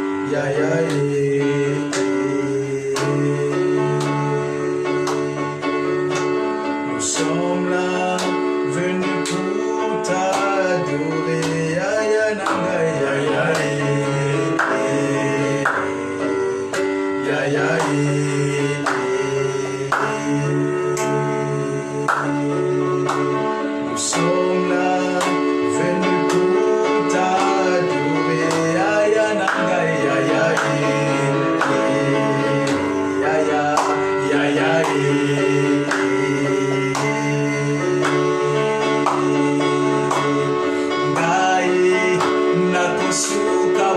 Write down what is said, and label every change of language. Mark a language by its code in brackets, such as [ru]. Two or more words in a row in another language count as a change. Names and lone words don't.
[fr] ya ya nous sommes là venus pour t'adorer ya ya nanga ya ya ya ya nous sommes là venus pour t'adorer ya ya nanga ya ya ya ya ya [ln] ngai nakosuka